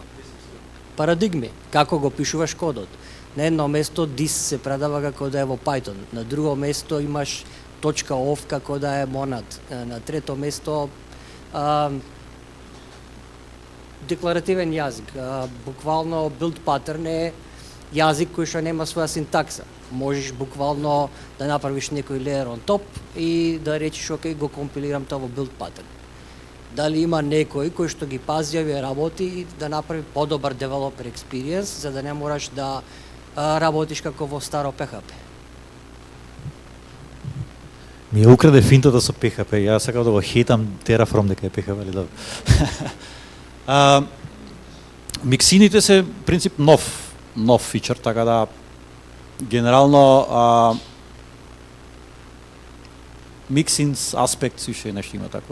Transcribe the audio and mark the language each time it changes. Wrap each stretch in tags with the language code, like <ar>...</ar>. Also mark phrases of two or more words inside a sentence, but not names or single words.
<mk>Парадигми, како го пишуваш кодот. На едно место dis се предава како да е во Python, на друго место имаш .off како да е Monad, на трето место декларативен јазик. Буквално</mk> <en>build pattern</en> <mk>е јазик кој што нема своја синтакса. Можеш буквално да направиш некој</mk> <en>layer on top</en> <mk>и да речеш окей, го компилирам тоа во</mk> <en>build pattern.</en> <mk>Дали има некој кој што ги пази овие работи и да направи подобар</mk> <en>developer experience,</en> <mk>за да не мораш да работиш како во старо PHP. Ми ја украде финтата со PHP, јас сакав да го хейтам Terraform дека е PHP, али добро. Миксините се принцип нов фичер, така да генерално миксинс аспект уште нешто има тако.</mk>